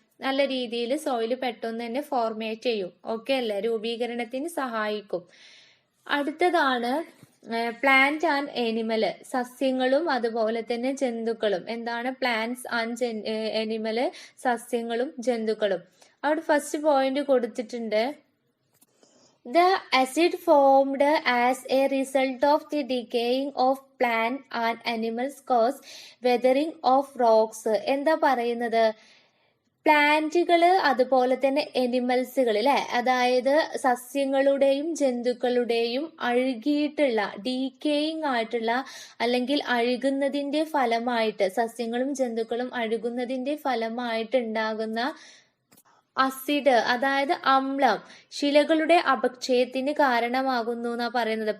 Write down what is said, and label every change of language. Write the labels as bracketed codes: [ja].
[ml] നല്ല രീതിയിൽ സോയിൽ പെട്ടെന്ന് തന്നെ ഫോർമേറ്റ് ചെയ്യും. ഓക്കെ അല്ലേ? രൂപീകരണത്തിന് സഹായിക്കും. അടുത്തതാണ് പ്ലാന്റ് ആൻഡ് എനിമല്. സസ്യങ്ങളും അതുപോലെ തന്നെ ജന്തുക്കളും. എന്താണ്? പ്ലാന്റ്സ് ആൻഡ് എനിമല്, സസ്യങ്ങളും ജന്തുക്കളും. അവിടെ ഫസ്റ്റ് പോയിന്റ് കൊടുത്തിട്ടുണ്ട്. [en] The acid formed as a result of the decaying of plant and animals cause weathering of rocks. [ml] എന്താ പറയുന്നത്? പ്ലാന്റുകള് അതുപോലെ തന്നെ എനിമൽസുകൾ അല്ലെ, അതായത് സസ്യങ്ങളുടെയും ജന്തുക്കളുടെയും അഴുകിയിട്ടുള്ള, ഡീക്കേയിങ് ആയിട്ടുള്ള അല്ലെങ്കിൽ അഴുകുന്നതിന്റെ ഫലമായിട്ട്, സസ്യങ്ങളും ജന്തുക്കളും അഴുകുന്നതിന്റെ ഫലമായിട്ട് ഉണ്ടാകുന്ന അസിഡ്, അതായത് അമ്ലം, ശിലകളുടെ അപക്ഷയത്തിന് കാരണമാകുന്നു എന്നാ പറയുന്നത്.